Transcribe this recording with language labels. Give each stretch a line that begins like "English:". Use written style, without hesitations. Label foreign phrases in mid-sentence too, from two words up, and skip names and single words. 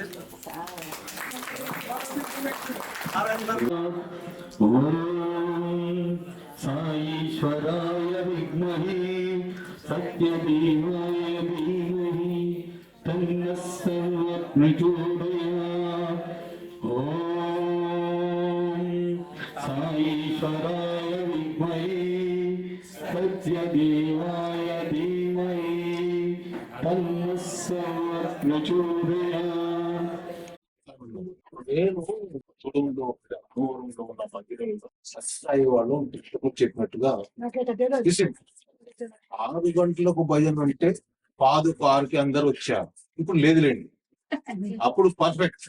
Sanskrit: సాయేశ్వరాయ విద్మహే సత్యదేవాయ ధీమహి తన్నస్స ప్రచోదయాత్. ఓం సాయేశ్వరాయ విద్మహే तस्य देवाय धीमहि तन्नस्य प्रचोदयात्.
Telugu: నేను కుటుంబంలో అనుభవంలో ఉన్న మందిరంలో సత్సాయి వాళ్ళు చెప్పినట్టుగా 6 గంటలకు భజన అంటే 5:06కి అందరు వచ్చారు. ఇప్పుడు లేదులేండి, అప్పుడు పర్ఫెక్ట్.